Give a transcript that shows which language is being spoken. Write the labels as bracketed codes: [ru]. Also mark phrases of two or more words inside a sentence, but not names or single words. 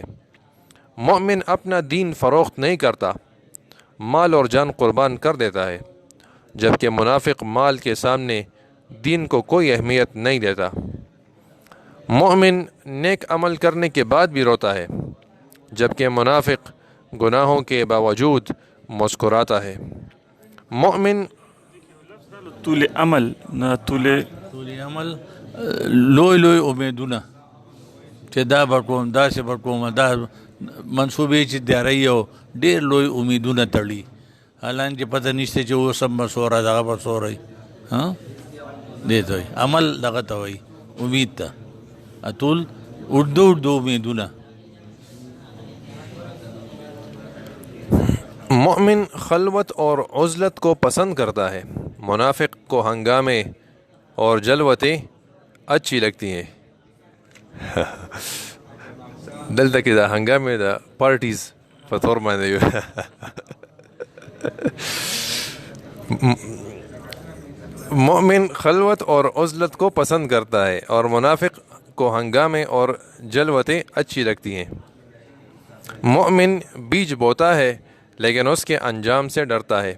[ur] مومن اپنا دین فروخت نہیں کرتا، مال اور جان قربان کر دیتا ہے، جبکہ منافق مال کے سامنے دین کو کوئی اہمیت نہیں دیتا۔ مومن نیک عمل کرنے کے بعد بھی روتا ہے، جبکہ منافق گناہوں کے باوجود مسکراتا ہے۔ مومن [ps] طول عمل نہ طول عمل لوی امیدونه چې دا به کوم داسې به کوم دا منصوبې چې تیاری او ډېر لوی امیدونه تړي حالانکه پته نشته چې اوس هم به څوره دغه به څوره دې ته وایي عمل دغه ته وایي امید ته ټول اردو امیدونه. [ur] مومن خلوت اور عزلت کو پسند کرتا ہے، منافق کو ہنگامے اور جلوتیں اچھی لگتی ہیں. [ps] دلته کې د هنګامې د پارټیز په تور باندې [ur] مومن خلوت اور عزلت کو پسند کرتا ہے اور منافق کو ہنگامے اور جلوتیں اچھی لگتی ہیں. مومن بیج بوتا ہے لیکن اس کے انجام سے ڈرتا ہے.